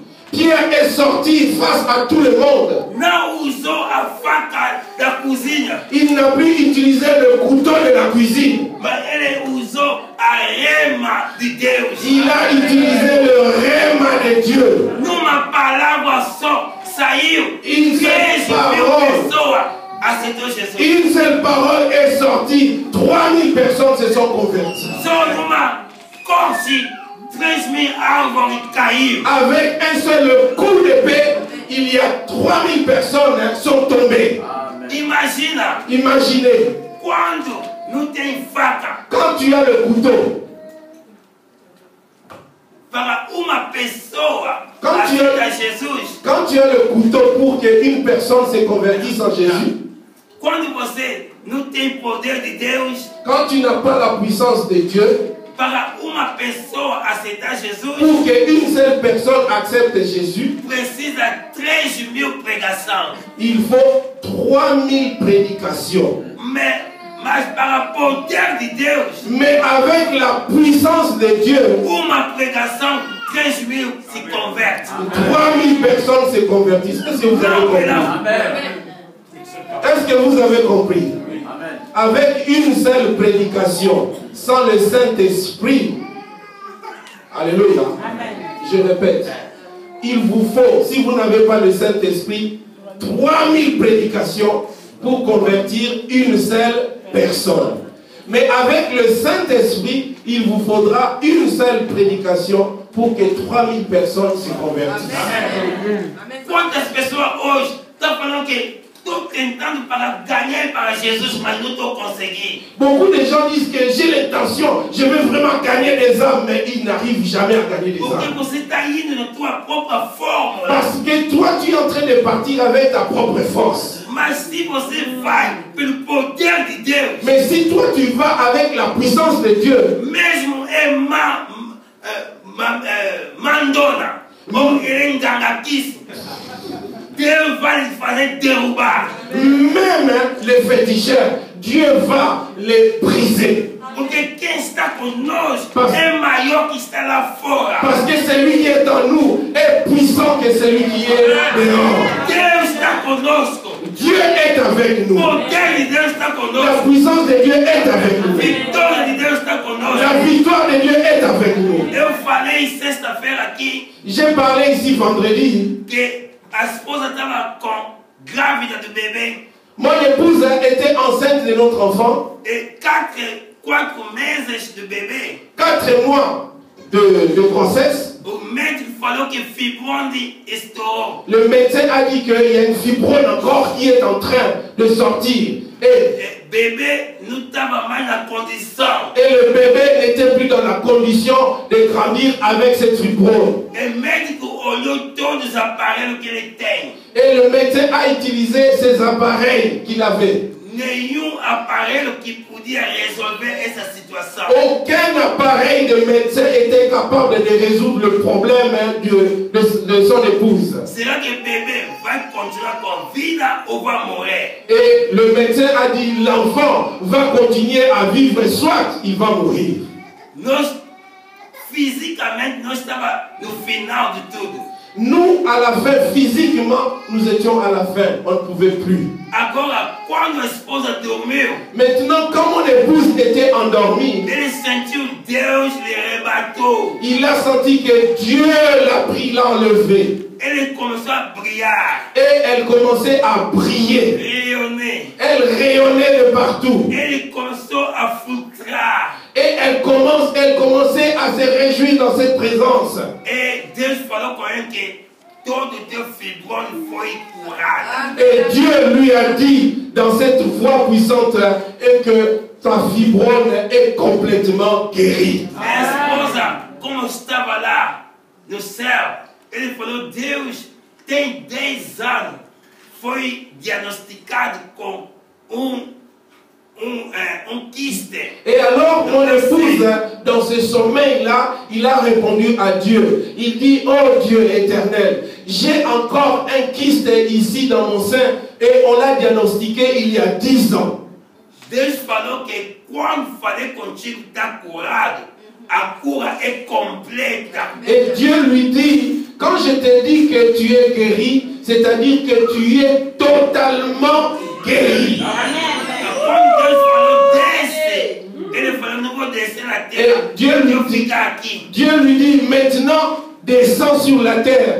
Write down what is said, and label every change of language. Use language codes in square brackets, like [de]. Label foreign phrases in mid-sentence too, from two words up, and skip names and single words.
[fr] Pierre est sorti face à tout le monde. [pt] Não usou a faca da cozinha, [fr] Il n'a plus utilisé le couteau de la cuisine. [pt] mas ele usou a rema de Deus. [fr] Il a utilisé le rhéma de Dieu. [pt] Numa palavra só, saiu [fr] Une 13 seule [pt] mil [fr] parole. [pt] pessoas aceitou Jesus. [fr] Une seule parole est sortie. 3000 personnes se sont converties. [pt] Só numa corte, 3.000 árvores caíram. [fr] Avec un seul coup d'épée, il y a 3000 personnes sont tombées. [pt] Imagina [fr] Imaginez, [pt] quando não tem faca [fr] quand tu as le couteau, [pt] para uma pessoa [fr] Quand tu [pt] aceitar Jesus. [fr] quand tu as le couteau pour qu'une personne se convertisse en Jésus, [pt] Quando você não tem poder de Deus, [fr] quand tu n'as pas la puissance de Dieu, [pt] para uma pessoa aceitar Jesus, [fr] pour qu'une seule personne accepte Jésus, [pt] precisa 3.000 pregações. [fr] il faut 3000 prédications. [pt] Mas para o poder de Deus, [fr] Mais avec la puissance de Dieu, [pt] uma pregação, 3.000 se converte. [fr] 3000 personnes se convertissent. Est-ce que vous avez compris? Est-ce que vous avez compris? Avec une seule prédication, sans le Saint-Esprit, alléluia, je répète, il vous faut, si vous n'avez pas le Saint-Esprit, 3000 prédications pour convertir une seule personne. Mais avec le Saint-Esprit, il vous faudra une seule prédication pour que 3000 personnes se convertissent. [pt] Quantas pessoas hoje estão falando que estou tentando para ganhar para Jesus, mas não estou conseguindo. [fr] Beaucoup de gens disent que j'ai l'intention, je veux vraiment gagner des âmes, mais ils n'arrivent jamais à gagner des [pt] Porque [fr] âmes. [pt] você está indo na tua própria fórmula. [fr] Parce que toi, tu es en train de partir avec ta propre force. [pt] Mas se você vai pelo poder de Deus, [fr] Mais si toi, tu vas avec la puissance de Dieu, [pt] mesmo mandona, ou ele enganatice, Deus vai lhe fazer derrubar. [fr] même les féticheurs, Dieu va les briser. [pt] Porque quem está conosco é maior que está lá fora. [fr] Parce que celui qui est en nous est puissant que celui qui est dehors. [pt] Deus está conosco. [fr] Dieu est avec nous. [pt] Poder de Deus está [fr] La [pt] conosco. [fr] puissance de Dieu est avec nous. [pt] Vitória de Deus está [fr] La [pt] conosco. [fr] victoire de Dieu est avec nous. [pt] Eu falei sexta-feira aqui [fr] J'ai parlé ici vendredi. [pt] que a esposa estava grávida do bebê [fr] Mon épouse était enceinte de notre enfant. [pt] e 4 meses do bebê. [fr] 4 mois de grossesse. [pt] O médico falou que fibrose estourou. [fr] Le médecin a dit qu'il y a une fibrose encore qui est en train de sortir. Et [pt] O bebê não estava mais na condição. [fr] le bébé n'était plus dans la condition de grandir avec cette fibrose. [pt] O médico olhou todos os aparelhos que ele tem. [fr] Et le médecin a utilisé ces appareils qu'il avait. [pt] Nenhum aparelho que podia resolver essa situação. [fr] Aucun appareil de médecin était capable de résoudre le problème de son épouse. [pt] Será que o bebê vai continuar com vida ou vai morrer? [fr] Et le médecin a dit l'enfant va continuer à vivre, soit il va mourir. [pt] Nós, fisicamente, nós estávamos no final de tudo. [fr] Nous, à la fin, physiquement, nous étions à la fin. On ne pouvait plus. [pt] Agora, quando a esposa dormiu, [fr] Maintenant, quand mon épouse était endormie, [pt] ele sentiu Deus lhe arrebatou. [fr] il a senti que Dieu l'a pris, l'a enlevé. [pt] Ele começou a brilhar, [fr] Et elle commençait à briller. rayonner. Elle rayonnait de partout. [pt] Ele começou a filtrar. [fr] Et elle commençait à se réjouir dans cette présence. [pt] E Deus falou com ele que todo teu fibrose foi curado. [fr] Et Dieu lui a dit dans cette voix puissante et que ta fibrose est complètement guérie. [pt] A esposa, como estava lá no céu, ele falou: Deus tem 10 anos, foi diagnosticado com um quiste. [fr] Et alors mon épouse, dans ce sommeil-là, il a répondu à Dieu. Il dit, oh Dieu éternel, j'ai encore un kyste ici dans mon sein et on l'a diagnostiqué il y a 10 ans. [pt] Deus falou que quando falei contigo está curado, a cura é completa. [fr] Et Dieu lui dit, quand je te dis que tu es guéri, c'est-à-dire que tu es totalement guéri. [pt] Quando Deus falou desce, ele falou: não vou descer na terra, eu vou ficar aqui. [fr] Dieu lui dit, maintenant descends sur la terre.